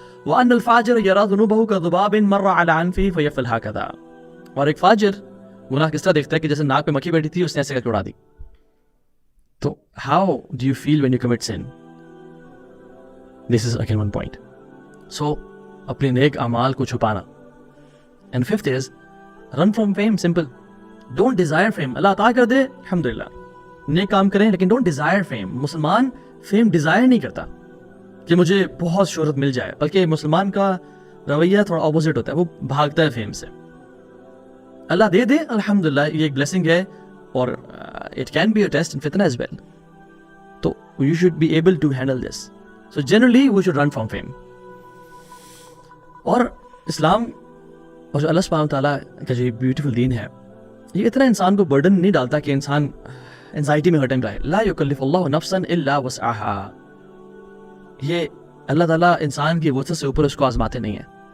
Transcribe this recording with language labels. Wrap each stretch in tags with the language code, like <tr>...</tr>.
<ar>وَأَنَّ الْفَاجِرَ يَرَى ذُنُوبَهُ كَذُبَابٍ مَرَّ عَلَى أَنْفِهِ فَيَفْعَلُ هَكَذَا،</ar> <ur>اور ایک فاجر گناہ کس طرح دیکھتا ہے کہ جیسے ناک پہ مکھی بیٹھی تھی اس نے ایسے کر کے اڑا دی.</ur> <en>تو how do you feel when you commit sin? This is again one point.</en> <ur>So اپنے نیک اعمال کو چھپانا.</ur> <en>And fifth is run from fame. Simple. Don't desire fame.</en> <ur>اللہ عطا کر دے الحمدللہ، نیک کام کریں، لیکن</ur> <en>don't desire fame.</en> <ur>مسلمان فیم ڈیزائر نہیں کرتا کہ مجھے بہت شہرت مل جائے، بلکہ مسلمان کا رویہ تھوڑا اپوزٹ ہوتا ہے، وہ بھاگتا ہے فیم سے. اللہ دے دے الحمدللہ، یہ ایک بلیسنگ ہے، اور</ur> <en>it can be a test and fitna as well. تو you should be able to handle this. So generally we should run from fame.</en> <ur>اور اسلام اور جو اللہ سبحانہ وتعالیٰ کا جو بیوٹیفل دین ہے یہ اتنا انسان کو برڈن نہیں ڈالتا کہ انسان انزائٹی میں ہر ٹائم رہے.</ur> <ar>لا یکلف اللہ نفسا الا وسعها.</ar> <ur>یہ اللہ تعالیٰ انسان کی وسعت سے اوپر اس کو آزماتے نہیں ہیں.</ur>